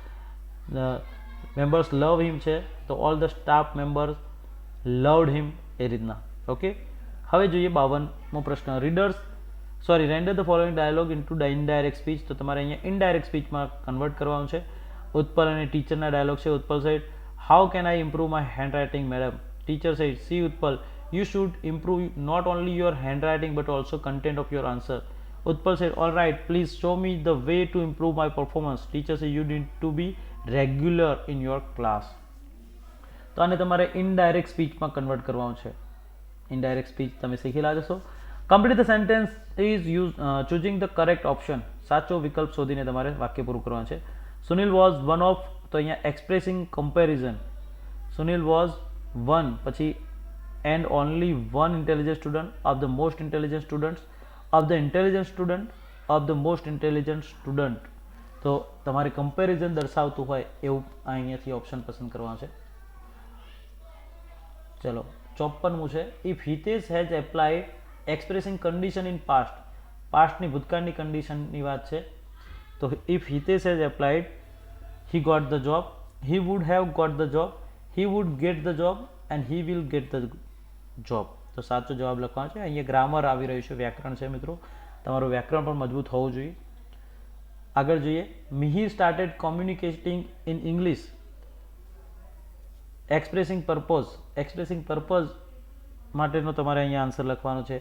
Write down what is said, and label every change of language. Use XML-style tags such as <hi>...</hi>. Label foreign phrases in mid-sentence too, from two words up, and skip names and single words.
<en>members love him</en> <gu>છે તો</gu> <en>all the staff members loved him</en> <gu>એ રીતના. ઓકે, હવે જોઈએ 52મો પ્રશ્ન.</gu> <en>Readers sorry render the following dialogue into indirect speech.</en> <gu>તો તમારે અહીંયા</gu> <en>indirect speechમાં convert</en> <gu>કરવાનું છે. ઉત્પલ અને ટીચરના ડાયલોગ છે.</gu> <en>Utpal said, how can I improve my handwriting madam. Teacher said, see Utpal, you should improve not only your handwriting but also content of your answer. Utpal said, all right, please show me the way to improve my performance. Teacher said, you need to be regular in your class.</en> <gu>તો આને તમારે</gu> <en>indirect speechમાં convert</en> <gu>કરવાનું છે.</gu> <en>indirect speech</en> <gu>તમે શીખી લાગશો.</gu> <en>Complete the sentence is choosing the correct option.</en> <gu>સાચો વિકલ્પ શોધીને તમારે વાક્ય પૂરું કરવાનું છે.</gu> <en>Sunil was one of,</en> <gu>તો અહીંયા</gu> <en>expressing comparison. Sunil was one, પછી and only one intelligent student of the most intelligent students of the intelligent student of the most intelligent student.</en> <gu>તો તમારે કમ્પેરિઝન દર્શાવતું હોય એવું અહીંયાથી ઓપ્શન પસંદ કરવાનું છે. ચલો 54મું છે,</gu> <en>If Hitesh has applied expressing condition in past.</en> <gu>પાસ્ટની ભૂતકાળની કન્ડિશનની વાત છે. તો</gu> <en>if Hitesh has applied, he got the job, he would have got the job, he would get the job and he will get the job.</en> <gu>તો સાચો જવાબ લખવાનો છે. અહીંયા ગ્રામર આવી રહ્યું છે, વ્યાકરણ છે મિત્રો. તમારું વ્યાકરણ પણ મજબૂત હોવું જોઈએ. આગળ જોઈએ,</gu> <en>Mihir started communicating in English expressing purpose. expressing purpose</en> <gu>માટેનો તમારે અહીંયા આન્સર લખવાનો છે.</gu>